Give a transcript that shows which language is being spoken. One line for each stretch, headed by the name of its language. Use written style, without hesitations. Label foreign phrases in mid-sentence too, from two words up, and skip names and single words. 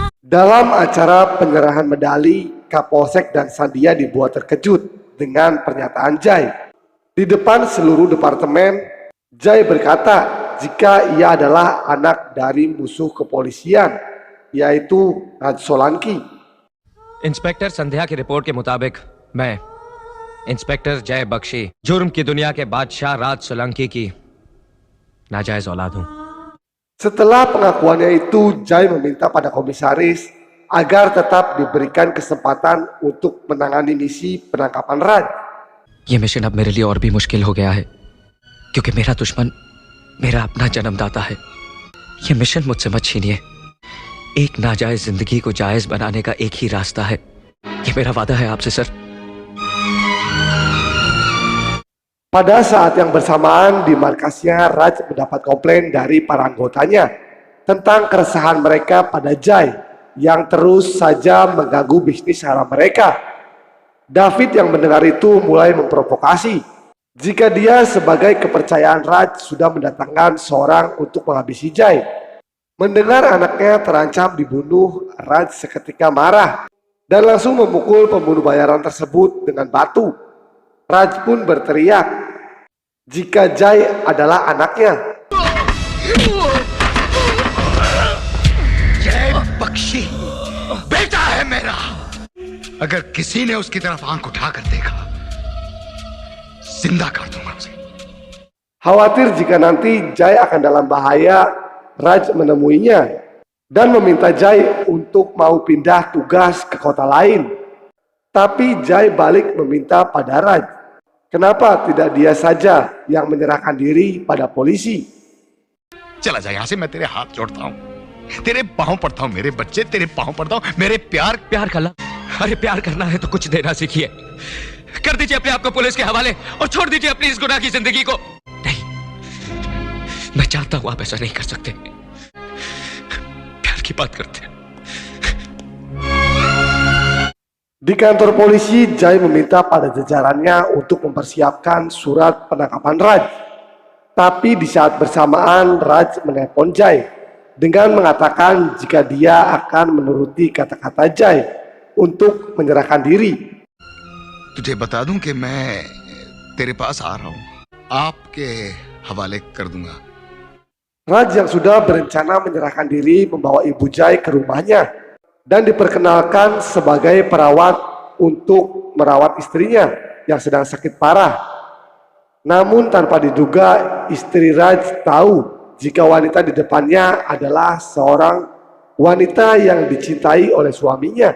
Indonesian: Dalam acara penyerahan medali, Kapolsek dan Sandia dibuat terkejut dengan pernyataan Jai. Di depan seluruh departemen, Jai berkata jika ia adalah anak dari musuh kepolisian, yaitu Raj Solanki.
Hindi: इंस्पेक्टर संध्या की रिपोर्ट के मुताबिक मैं इंस्पेक्टर जय बख्शी जुर्म की दुनिया के बादशाह राज सोलंकी की नाजायज औलाद हूं।
Indonesian: Setelah pengakuannya itu, Jai meminta pada komisaris agar tetap diberikan kesempatan untuk menangani misi penangkapan Raj.
Hindi: ये मिशन अब मेरे लिए और भी मुश्किल हो गया है क्योंकि मेरा दुश्मन मेरा अपना जन्मदाता है। ये मिशन मुझसे मत छीनिए। एक नाजायज जिंदगी को जायज बनाने का एक ही रास्ता है। ये मेरा वादा है आपसे सर।
Indonesian: Pada saat yang bersamaan di markasnya, Raj mendapat komplain dari para anggotanya tentang keresahan mereka pada Jai yang terus saja mengganggu bisnis haram mereka. David yang mendengar itu mulai memprovokasi jika dia sebagai kepercayaan Raj sudah mendatangkan seorang untuk menghabisi Jai. Mendengar anaknya terancam dibunuh, Raj seketika marah dan langsung memukul pembunuh bayaran tersebut dengan batu. Raj pun berteriak jika Jai adalah anaknya.
Hindi: जय बख्शी बेटा है मेरा। अगर किसी ने उसकी तरफ आंख उठाकर देखा, जिंदा कर दूंगा उसे।
Indonesian: Khawatir jika nanti Jai akan dalam bahaya, Raj menemuinya dan meminta Jai untuk mau pindah tugas ke kota lain. Tapi Jai balik meminta pada Raj, kenapa tidak dia saja yang menyerahkan diri pada polisi?
Hindi: चला जा यहाँ से, मैं तेरे हाथ जोड़ता हूँ, तेरे पाँव पड़ता हूँ, मेरे बच्चे तेरे पाँव पड़ता हूँ, मेरे प्यार। प्यार का लफ्ज़, अरे प्यार करना है तो कुछ देना सीखिए। कर दीजिए अपने आप को पुलिस के हवाले और छोड़ दीजिए अपनी इस गुनाह की जिंदगी को। नहीं, मैं चाहता हूं आप ऐसा नहीं कर सकते। प्यार की बात करते हैं।
Indonesian: Di kantor polisi, Jai meminta pada jajarannya untuk mempersiapkan surat penangkapan Raj. Tapi di saat bersamaan, Raj menelpon Jai dengan mengatakan jika dia akan menuruti kata-kata Jai untuk menyerahkan diri.
Hindi: तुझे बता दूं कि मैं तेरे पास आ रहा हूँ, आपके हवाले कर दूंगा।
Indonesian: Raj yang sudah berencana menyerahkan diri membawa ibu Jai ke rumahnya dan diperkenalkan sebagai perawat untuk merawat istrinya yang sedang sakit parah. Namun tanpa diduga, istri Raj tahu jika wanita di depannya adalah seorang wanita yang dicintai oleh suaminya.